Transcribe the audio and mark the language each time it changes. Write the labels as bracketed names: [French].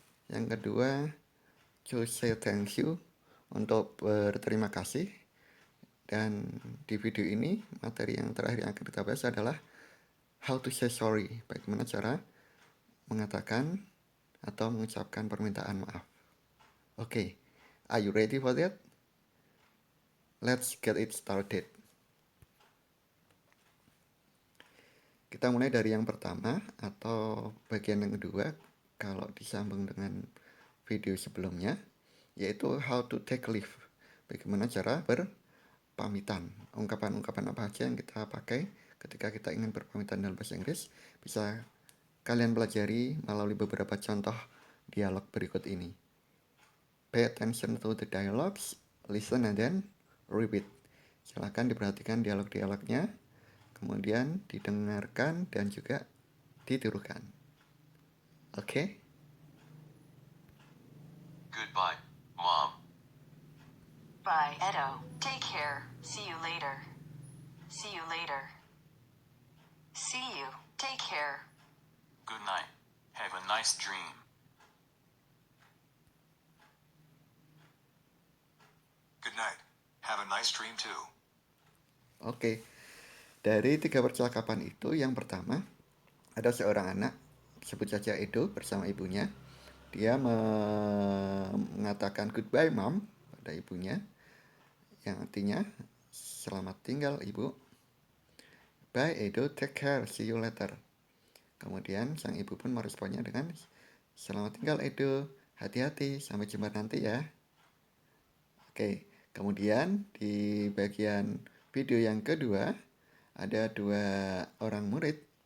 [Indonesian] Yang kedua, [English] to say thank you, [Indonesian] untuk berterima kasih. Dan di video ini, materi yang terakhir yang akan kita bahas adalah [English] how to say sorry, [Indonesian] bagaimana cara mengatakan atau mengucapkan permintaan maaf. [English] Oke, are you ready for that? Let's get it started. [Indonesian] Kita mulai dari yang pertama atau bagian yang kedua kalau disambung dengan video sebelumnya, yaitu [English] how to take leave. [Indonesian] Bagaimana cara berpamitan. Ungkapan-ungkapan apa saja yang kita pakai ketika kita ingin berpamitan dalam bahasa Inggris bisa kalian pelajari melalui beberapa contoh dialog berikut ini. [English] Pay attention to the dialogues, listen and then repeat. [Indonesian] Silakan diperhatikan dialog-dialognya, kemudian didengarkan dan juga ditirukan. Oke? [English] Goodbye, Mom. Bye, Edo. Take care. See you later. See you later. See you. Take care. Good night. Have a nice dream. Good night. Have a nice dream too. [Indonesian] Oke. Dari 3 percakapan itu, yang pertama, ada seorang anak, sebut saja Edo, bersama ibunya. Dia mengatakan [English] goodbye mom [Indonesian] pada ibunya, yang artinya selamat tinggal ibu. [English] Bye Edo, take care, see you later. [Indonesian] Kemudian sang ibu pun meresponnya dengan selamat tinggal Edo, hati-hati, sampai jumpa nanti ya. Oke, kemudian di bagian video yang kedua ada 2 orang murid.